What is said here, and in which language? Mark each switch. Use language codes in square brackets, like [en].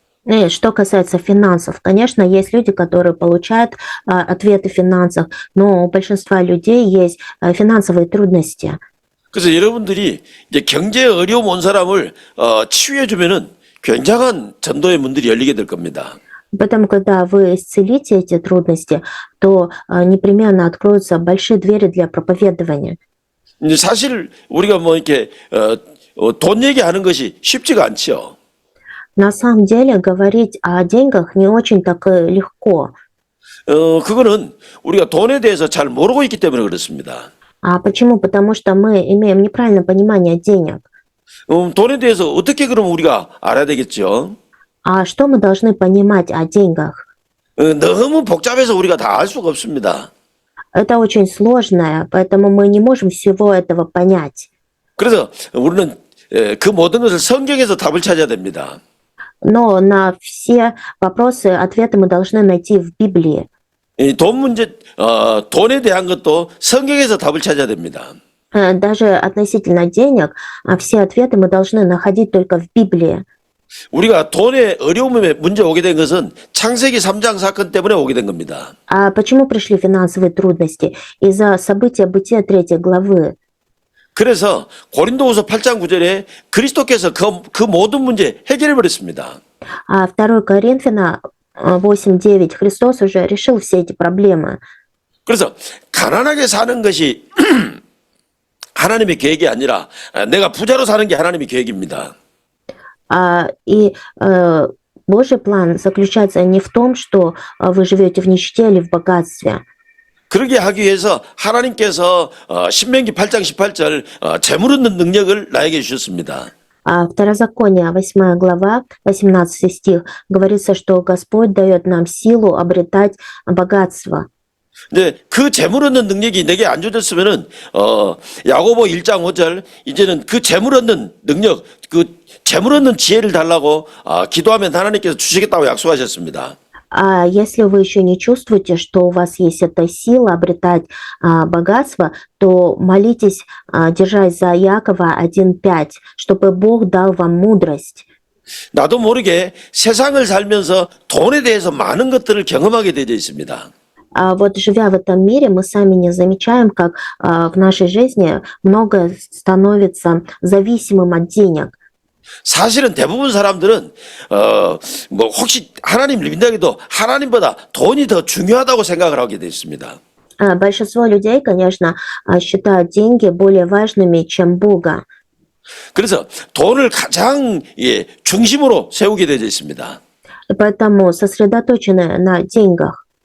[ru] И что касается финансов, конечно, есть люди, которые получают ответы в финансах, но у большинства людей есть финансовые трудности. [ko] 그래서 여러분들이 이제 경제 어려움 온 사람을 치유해 주면은 굉장한 전도의 문들이 열리게 될 겁니다. [ru] Поэтому, когда вы исцелите эти трудности, то непременно откроются большие двери для проповедования. [ko] 이제 사실 우리가 뭐 이렇게 돈 얘기하는 것이 쉽지가 않죠. [ru] На самом деле говорить о деньгах не очень так легко. [ko] 그거는 우리가 돈에 대해서 잘 모르고 있기 때문에 그렇습니다. [ru] Почему? Потому что мы имеем неправильное понимание денег. [ko] 돈에 대해서 어떻게 그럼 우리가 알아야 되겠죠? [ru] Что мы должны понимать о деньгах? [ko] 너무 복잡해서 우리가 다 알 수가 없습니다. [ru] Это очень сложное, поэтому мы не можем всего этого понять. [ko] 그래서 우리는 그 모든 것을 성경에서 답을 찾아야 됩니다. [ru] Но на все вопросы, ответы мы должны найти в Библии. [ko] 돈 문제, 돈에 대한 것도 성경에서 답을 찾아야 됩니다. [ru] Даже относительно денег, все ответы мы должны находить только в Библии. [ko] 우리가 돈의 어려움에 문제 오게 된 것은 창세기 3장 사건 때문에 오게 된 겁니다. [ru] Почему пришли финансовые трудности? Из-за события Бытия 3 главы. [ko] 그래서 고린도후서 8장 9절에 그리스도께서 그 모든 문제 해결해 버렸습니다. [ru] 2 Коринфяна 8:9 Христос уже решил все эти проблемы. [ko] 그래서 가난하게 사는 것이 하나님의 계획이 아니라 내가 부자로 사는 게 하나님의 계획입니다. [ru] И Божий план заключается не в том, что вы живете в нищете или в богатстве. [ko] 그러게 하기 위해서 하나님께서 신명기 8장 18절 재물 얻는 능력을 나에게 주셨습니다. [ru] Второзаконие, 8 глава, 18 стих, говорится, что Господь дает нам силу обретать богатство. [ko] 근데 그 재물 얻는 능력이 내게 안 주어졌으면은 야고보 1장 5절 이제는 그 재물 얻는 능력, 그 재물 얻는 지혜를 달라고 기도하면 하나님께서 주시겠다고 약속하셨습니다. [ru] Если вы еще не чувствуете, что у вас есть эта сила обретать богатство, то молитесь, держась за Иакова 1:5, чтобы Бог дал вам мудрость. [ko] 나도 모르게 세상을 살면서 돈에 대해서 많은 것들을 경험하게 되어 있습니다. [ru] А вот живя в этом мире, мы сами не замечаем, как в нашей жизни многое становится зависимым от денег. [ko] 사실은 대부분 사람들은 뭐 혹시 하나님 믿는다 해도 하나님보다 돈이 더 중요하다고 생각을 하게 돼 있습니다. [ru] Большинство людей, конечно, считают деньги более важными, чем Бога. [ko] 그래서 돈을 가장 중심으로 세우게 되어 있습니다. [ru] И поэтому сосредоточены на деньгах.